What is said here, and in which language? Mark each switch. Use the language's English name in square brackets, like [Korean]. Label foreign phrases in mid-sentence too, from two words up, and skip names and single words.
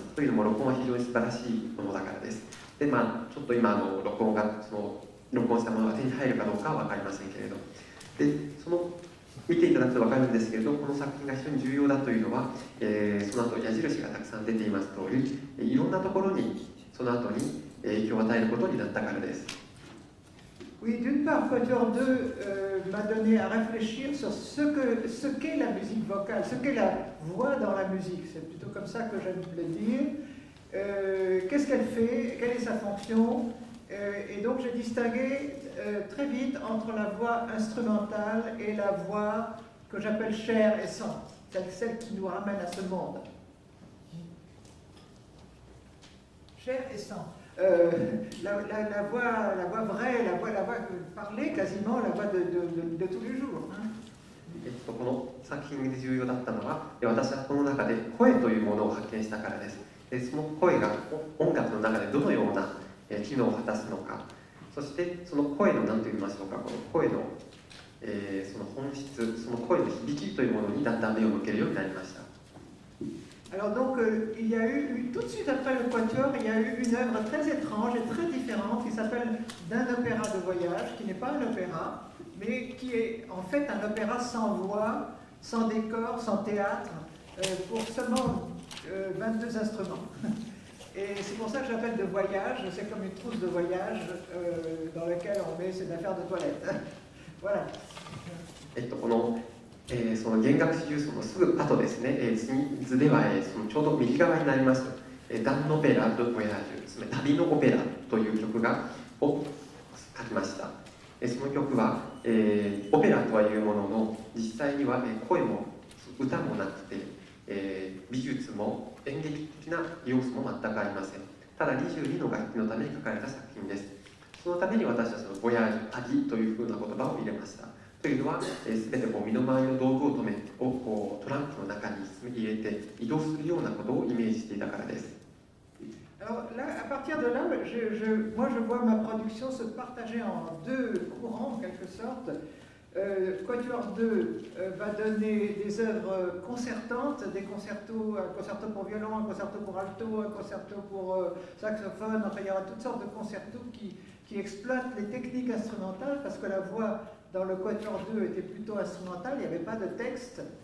[Japanese] というのも録音は非常に素晴らしいものだからです。で、ちょっと今録音したものが手に入るかどうかは分かりませんけれど、で見ていただくと分かるんですけれど、この作品が非常に重要だというのは、その後矢印がたくさん出ています通り、いろんなところにその後に影響を与えることになったからです。 [French] Oui, d'une part, Quatuor 2 m'a donné à réfléchir sur ce qu'est la musique vocale, ce qu'est la voix dans la musique. C'est plutôt comme ça que j'aime le dire. Qu'est-ce qu'elle fait? Quelle est sa fonction? Et donc j'ai distingué très vite entre la voix instrumentale et la voix que j'appelle chair et sang. celle qui nous ramène à ce monde. Chair et sang. La voix vraie, la voix parlée, quasiment la voix de tous les jours. Hein. [Japanese] この作品で重要だったのは、私はこの中で声というものを発見したからです。その声が音楽の中でどのような機能を果たすのか、そしてその声の何と言いましょうか、この声の、その本質、その声の響きというものにだんだん目を向けるようになりました。 [French] Alors donc, il y a eu, tout de suite après le Quatuor, il y a eu une œuvre très étrange et très différente qui s'appelle D'un opéra de voyage, qui n'est pas un opéra, mais qui est en fait un opéra sans voix, sans décor, sans théâtre, pour seulement 22 instruments. Et c'est pour ça que j'appelle de voyage, c'est comme une trousse de voyage dans laquelle on met ses affaires de toilette. Voilà. [Japanese] その弦楽四重奏のすぐ後ですね、図では、そのちょうど右側になります、ダンオペラ・ド・ボヤージュ、つまり旅のオペラという曲を書きました。その曲は、オペラとはいうものの、実際には声も歌もなくて、美術も演劇的な要素も全くありません。ただ22の楽器のために書かれた作品です。そのために私はそのボヤージュ、旅というふうな言葉を入れました。というのは、すべて身の回りの道具をトランクの中に入れて移動するようなことをイメージしていたからです。 [French] Alors là, à partir de là, moi je vois ma production se partager en deux courants en quelque sorte. Quatuor 2 va donner des œuvres concertantes, des concertos, un concerto pour violon, un concerto pour alto, un concerto pour saxophone, enfin il y aura toutes sortes de concertos qui exploitent les techniques instrumentales parce que la voix dans le Quatuor 2 était plutôt instrumentale, il n'y avait pas de texte.